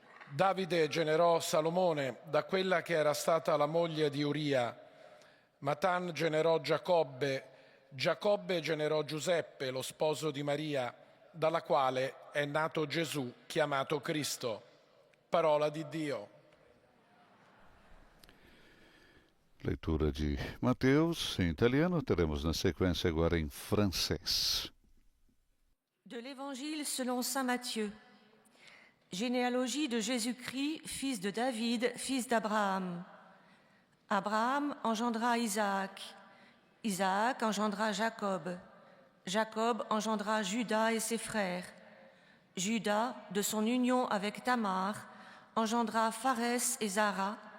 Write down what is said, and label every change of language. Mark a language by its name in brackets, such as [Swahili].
[Italian] Davide generò Salomone da quella che era stata la moglie di Uria, Matan generò Giacobbe, Giacobbe generò Giuseppe, lo sposo di Maria, dalla quale è nato Gesù, chiamato Cristo. Parola di Dio. [Portuguese] Leitura de Mateus em italiano, teremos na sequência agora em francês. [French] De l'Évangile selon saint Matthieu. Généalogie de Jésus-Christ, fils de David, fils d'Abraham. Abraham engendra Isaac. Isaac engendra Jacob. Jacob engendra Judas et ses frères. Judas, de son union avec Tamar, engendra Pharès et Zara.